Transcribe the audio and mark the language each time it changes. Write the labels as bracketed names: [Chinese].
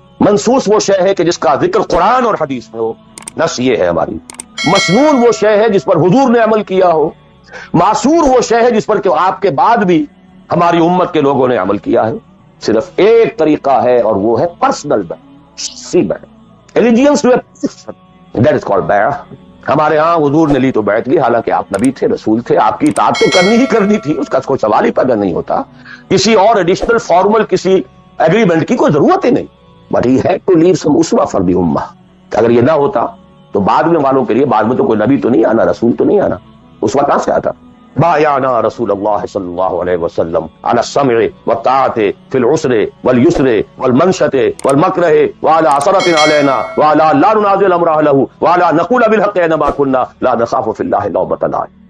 [Urdu] منسوس وہ شے ہے کہ جس کا ذکر قرآن اور حدیث میں ہو، نص یہ ہے ہماری. مسنون وہ شے ہے جس پر حضور نے عمل کیا ہو. معصور وہ شے ہے جس پر کہ آپ کے بعد بھی ہماری امت کے لوگوں نے عمل کیا ہے. صرف ایک طریقہ ہے اور وہ ہے پرسنل بیع، شخصی بیع. [English] Allegiance to a that is called بیع. [Urdu] ہمارے ہاں حضور نے لی تو بیعت لی، حالانکہ آپ نبی تھے، رسول تھے، آپ کی اطاعت تو کرنی ہی کرنی تھی، اس کا کوئی سوال ہی پیدا نہیں ہوتا. کسی اور ایڈیشنل فارمل کسی ایگریمنٹ کی کوئی ضرورت ہی نہیں. [English] But he had to leave some اسوہ for the امہ. [Urdu] اگر یہ نہ ہوتا تو بعد میں والوں کے لیے، بعد میں تو کوئی نبی تو نہیں آنا، رسول تو نہیں آنا، اسوہ کہاں سے آتا؟ [Arabic] بايعنا رسول الله صلى الله عليه وسلم على السمع والطاعة في العسر واليسر والمنشة والمكره وعلى عثرة علينا وعلى لا ننازل امر اهله وعلى نقول بالحق اينما كنا لا نخاف في الله لومة لائم.